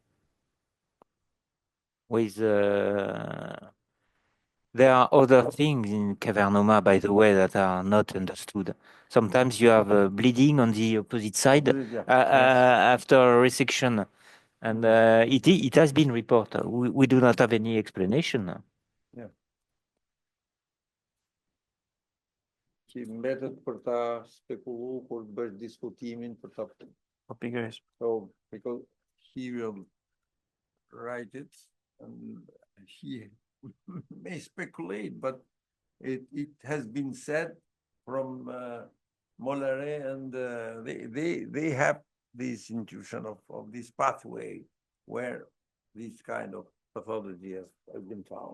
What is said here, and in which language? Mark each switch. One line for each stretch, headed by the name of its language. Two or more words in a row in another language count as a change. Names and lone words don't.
English: With there are other things in cavernoma, by the way, that are not understood. Sometimes you have bleeding on the opposite side after resection, and it has been reported. We do not have any explanation. Yeah.
Albanian: Që mbetet për ta spekulu, për të bërë diskutimin, për ta.
English: So, because he will write it, and he may speculate, but it has been said from Mollare, and they have this intuition of this pathway where this kind of pathology has been found.